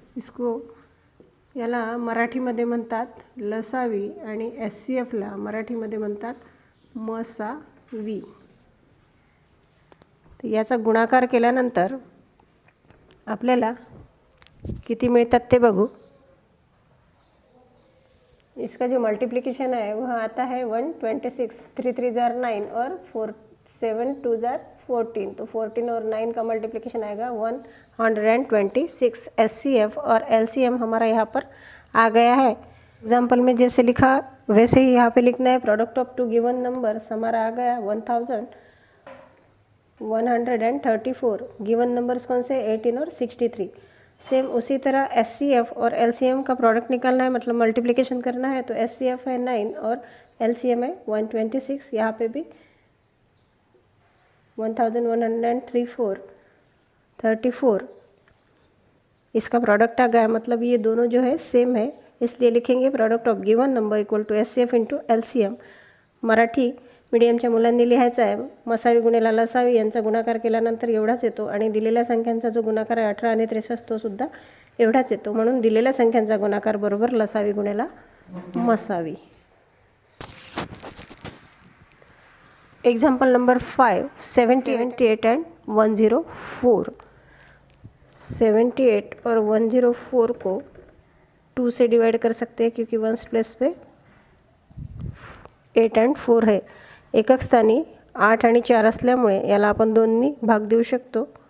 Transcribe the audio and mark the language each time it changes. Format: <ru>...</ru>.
<mr>इसको याला मराठीमध्ये म्हणतात लसावी आणि SCFला मराठीमध्ये म्हणतात मसावी. याचा गुणाकार केल्यानंतर आपल्याला किती मिळतात ते बघू.</mr> <hi>इसका जो मल्टीप्लिकेशन है वह आता है 126. 3 3 जार 9 और 4 7 2 जार 14. तो 14 और 9 का मल्टीप्लिकेशन आएगा 126. SCF और LCM हमारा यहाँ पर आ गया है. एग्जाम्पल में जैसे लिखा वैसे ही यहाँ पे लिखना है.</hi> <en>product of two given numbers</en> <hi>हमारा आ गया 1134. गिवन नंबर्स कौन से 18 और 63. सेम उसी तरह SCF और LCM का प्रोडक्ट निकालना है, मतलब मल्टीप्लिकेशन करना है. तो SCF है 9 और LCM है 126. यहाँ पे भी 1134 इसका प्रोडक्ट आ गया, मतलब ये दोनों जो है सेम है, इसलिए लिखेंगे</hi> <en>product of given number equal to</en> <hi>SCF × LCM.</hi> <mr>Marathi मीडियमच्या मुलांनी लिहायचं आहे मसावी गुणिले लसावी यांचा गुणाकार केल्यानंतर एवढाच येतो आणि दिलेल्या संख्यांचा जो गुणाकार आहे 18 आणि 63 तो सुद्धा एवढाच येतो, म्हणून दिलेल्या संख्यांचा गुणाकार बरोबर लसावी गुणेला मसावी.</mr> <en>Example number 5, 78 and 104.</en> <hi>78 और 104 को 2 से डिवाइड कर सकते हैं क्योंकि वंस प्लेस पे 8 and 4 है.</hi> <mr>एकक स्थानी 8 आणि 4 असल्यामुळे याला आपण 2नी भाग देऊ शकतो.</mr>